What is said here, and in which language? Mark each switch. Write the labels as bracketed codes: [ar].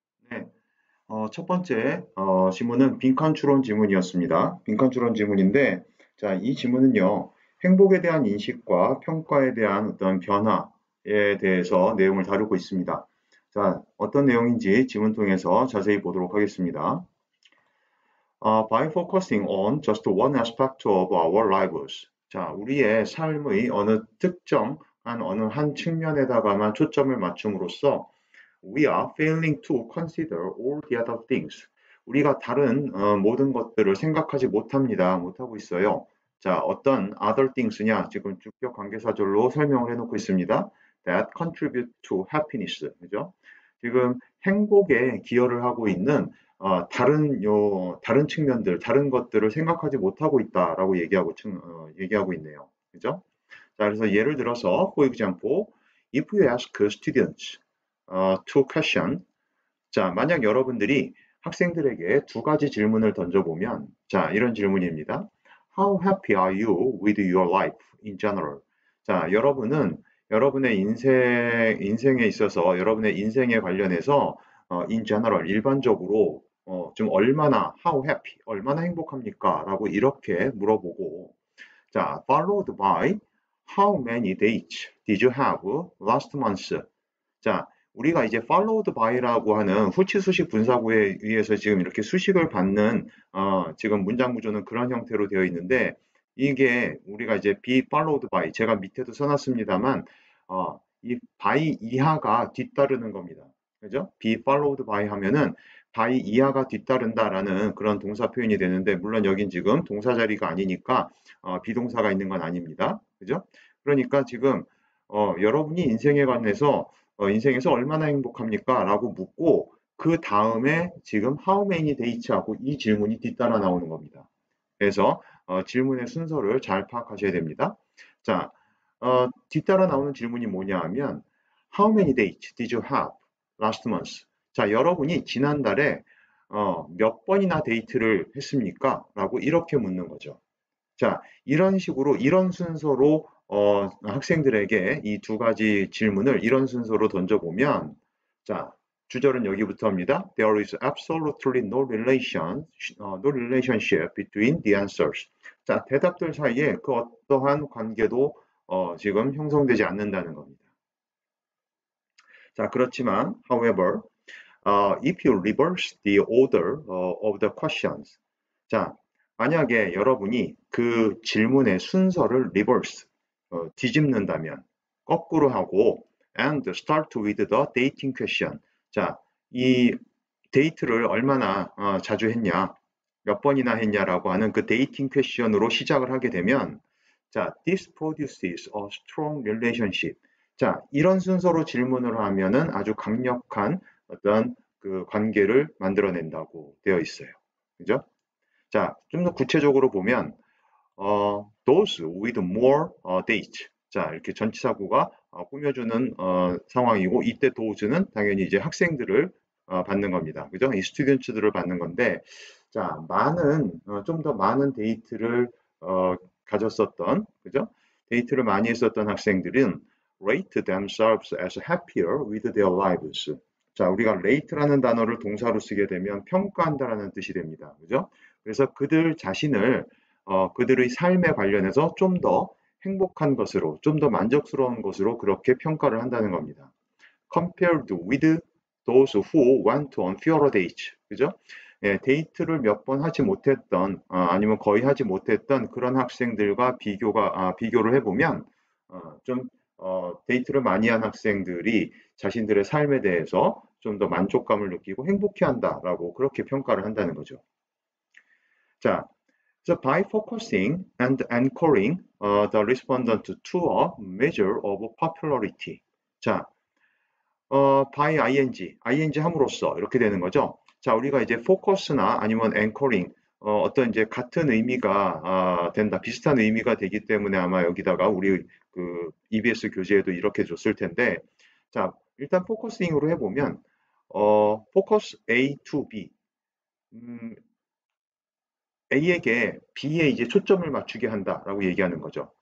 [ko] 네. 첫 번째 지문은 빈칸 추론 지문이었습니다. 빈칸 추론 지문인데, 자, 이 지문은요, 행복에 대한 인식과 평가에 대한 어떤 변화에 대해서 내용을 다루고 있습니다. 자, 어떤 내용인지 지문 통해서 자세히 보도록 하겠습니다. [en] By focusing on just one aspect of our lives. [ko] 자, 우리의 삶의 어느 어느 한 측면에다가만 초점을 맞춤으로써 [en] we are failing to consider all the other things. [ko] 우리가 다른 모든 것들을 생각하지 못하고 있어요. 자, 어떤 other things냐? 지금 주격 관계사절로 설명을 해놓고 있습니다. [en] That contribute to happiness. [ko] 그죠? 지금 행복에 기여를 하고 있는 다른 측면들, 다른 것들을 생각하지 못하고 있다라고 얘기하고 있네요. 그죠? 자, 그래서 예를 들어서, [en] for example, if you ask students two question. [ko] 자, 만약 여러분들이 학생들에게 두 가지 질문을 던져보면, 자, 이런 질문입니다. [en] How happy are you with your life in general? [ko] 자, 여러분은 여러분의 인생에 있어서 여러분의 인생에 관련해서 in general, 일반적으로 좀 how happy, 얼마나 행복합니까? 라고 이렇게 물어보고, [en] 자, followed by how many dates did you have last month? [ko] 자, 우리가 이제 followed by라고 하는 후치 수식 분사구에 의해서 지금 이렇게 수식을 받는 지금 문장 구조는 그런 형태로 되어 있는데 이게 우리가 이제 be followed by 제가 밑에도 써놨습니다만 이 by 이하가 뒤따르는 겁니다. 그죠? be followed by 하면은 by 이하가 뒤따른다라는 그런 동사 표현이 되는데 물론 여긴 지금 동사 자리가 아니니까 비동사가 있는 건 아닙니다. 그죠? 그러니까 지금 여러분이 인생에 관해서 인생에서 얼마나 행복합니까? 라고 묻고 그 다음에 지금 [en] how many dates [ko] 하고 이 질문이 뒤따라 나오는 겁니다. 그래서 질문의 순서를 잘 파악하셔야 됩니다. 자, 뒤따라 나오는 질문이 뭐냐 하면 [en] how many dates did you have last month? [ko] 자, 여러분이 지난달에 몇 번이나 데이트를 했습니까? 라고 이렇게 묻는 거죠. 자, 이런 식으로, 이런 순서로 학생들에게 이 두 가지 질문을 이런 순서로 던져보면, 자, 주절은 여기부터입니다. [en] There is absolutely no relationship between the answers. [ko] 자, 대답들 사이에 그 어떠한 관계도 지금 형성되지 않는다는 겁니다. [en] 자, 그렇지만, however, if you reverse the order of the questions. [ko] 자, 만약에 여러분이 그 질문의 순서를 reverse, 뒤집는다면, 거꾸로 하고, [en] and start with the dating question. [ko] 자, 이 데이트를 얼마나 자주 했냐, 몇 번이나 했냐라고 하는 그 dating question으로 시작을 하게 되면, 자, [en] this produces a strong relationship. [ko] 자, 이런 순서로 질문을 하면은 아주 강력한 어떤 그 관계를 만들어낸다고 되어 있어요. 그죠? 자, 좀 더 구체적으로 보면, [en] those with more date. [ko] 자, 이렇게 전치사구가 꾸며주는 상황이고, 이때 those는 당연히 이제 학생들을 받는 겁니다. 그죠? 이 students들을 받는 건데, 자, 좀 더 많은 데이트를 가졌었던, 그죠? 데이트를 많이 했었던 학생들은 [en] rate themselves as happier with their lives. [ko] 자, 우리가 rate라는 단어를 동사로 쓰게 되면 평가한다라는 뜻이 됩니다. 그죠? 그래서 그들 자신을 그들의 삶에 관련해서 좀 더 행복한 것으로, 좀 더 만족스러운 것으로 그렇게 평가를 한다는 겁니다. [en] compared with those who went on fewer dates. [ko] 그죠? 예, 데이트를 몇 번 하지 못했던 아니면 거의 하지 못했던 그런 학생들과 비교를 해보면 좀 데이트를 많이 한 학생들이 자신들의 삶에 대해서 좀 더 만족감을 느끼고 행복해한다라고 그렇게 평가를 한다는 거죠. [en] 자, so by focusing and anchoring the respondent to a measure of popularity. [ko] 자, by ing 함으로써 이렇게 되는 거죠. 자, 우리가 이제 focus나 아니면 anchoring, 어떤 이제 같은 의미가 된다, 비슷한 의미가 되기 때문에 아마 여기다가 우리 그 EBS 교재에도 이렇게 줬을 텐데, 자, 일단 focusing으로 해보면, focus A to B, 음, A에게 B에 이제 초점을 맞추게 한다라고 얘기하는 거죠.